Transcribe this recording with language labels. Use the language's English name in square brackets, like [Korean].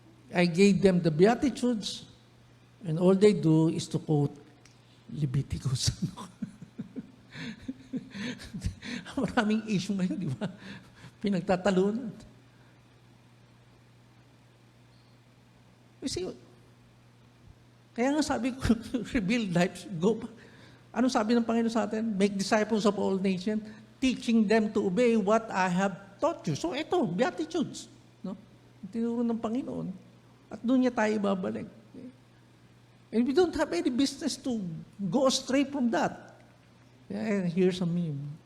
[English] I gave them the Beatitudes, and all they do is to quote Leviticus. [Filipino] Maraming issue ngayon, di ba? Pinagtatalunan. [English] You see, [Filipino] kaya nga sabi ko, [English] rebuild lives, go back. [Filipino] Ano sabi ng Panginoon sa atin? [English] Make disciples of all nations, teaching them to obey what I have taught you. [Filipino] So ito, Beatitudes. No? Tinuro ng Panginoon. At doon niya tayo babalik. [English] And we don't have any business to go astray from that. Yeah, here's a meme.